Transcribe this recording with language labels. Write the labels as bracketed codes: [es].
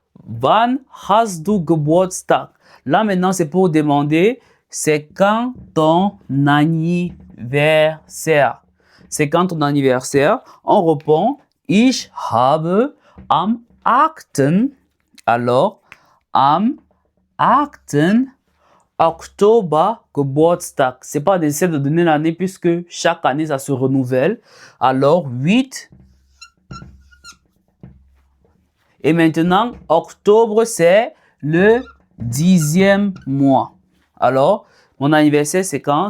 [de] Wann hast du Geburtstag? [fr] Là, maintenant, c'est pour demander, c'est quand ton anniversaire? C'est quand ton anniversaire? On répond, [de] ich habe am 8. Alors, am 8. Oktober Geburtstag. [fr] C'est pas nécessaire de donner l'année puisque chaque année ça se renouvelle. Alors 8. Et maintenant, octobre, c'est le 10e mois. Alors, mon anniversaire, c'est quand?